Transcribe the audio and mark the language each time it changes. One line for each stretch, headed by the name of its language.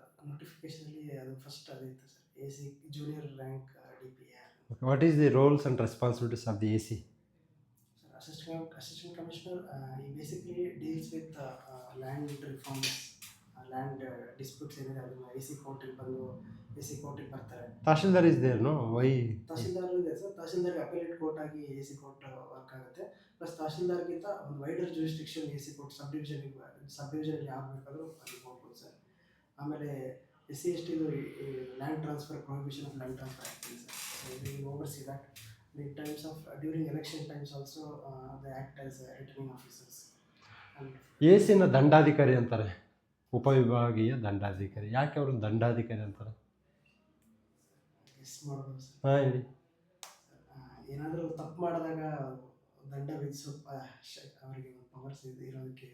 English: Notification
Kannada: ಅದು first ಅದಿತ್ತು sir,
English: AC junior rank DPR. Okay. What is the roles and responsibilities of the AC? Sir, Assistant Commissioner, he basically deals with land reforms, land disputes
Kannada: ಏನಿದೆ ಅದನ್ನು AC ಕೋರ್ಟಿಗೆ ಬರ್ತಾರೆ.
English: Tahsildar is there, no? Why?
Kannada: Tahsildar ಇದೆ sir. ತಹಶೀಲ್ದಾರ್ಗೆ ಅಪೀಲೇಟ್ court ಆಗಿ AC court work ಆಗುತ್ತೆ. Plus ತಹಶೀಲ್ದಾರ್ಗಿಂತ ಒಂದು wider jurisdiction AC court, ಸಬ್ ಡಿವಿಷನ್ಗೆ ಯಾರು ಬೇಕಾದರೂ ಅಲ್ಲಿ ಹೋಗ್ಬೋದು ಸರ್. ಆಮೇಲೆ SC/ST land transfer,
English: prohibition of land transfer
Kannada: ಆಗ್ತಿದೆ sir.
English: We oversee that. In times of during election times also they act as returning officers.
Kannada: AC ನ ದಂಡಾಧಿಕಾರಿ ಅಂತಾರೆ. ಉಪವಿಭಾಗೀಯ ದಂಡಾಧಿಕಾರಿ. ಯಾಕೆ ಅವರು ದಂಡಾಧಿಕಾರಿ ಅಂತಾರೆ? ಗೆಸ್ ಮಾಡ್ಬೋದು ಸರ್. ಹಾಂ ಹೇಳಿ. ಏನಾದರೂ ತಪ್ಪು ಮಾಡಿದಾಗ ದಂಡ ವಿಧಿಸೋ ಅವರಿಗೆ ಪವರ್ಸ್ ಇರೋದಕ್ಕೆ.